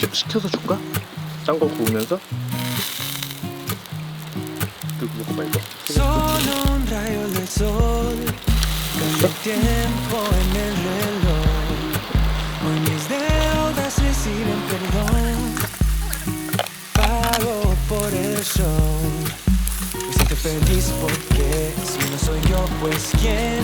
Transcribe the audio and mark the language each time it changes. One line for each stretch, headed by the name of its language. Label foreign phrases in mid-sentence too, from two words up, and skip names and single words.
Korean: 식혀서 줄까? 짠 거 구우면서? 이거 봐, 이거.
Spanish: Solo un rayo del sol cambia el tiempo en el reloj. Hoy mis deudas reciben perdón. Pago por el show. Me siento feliz porque si no soy yo, pues quién.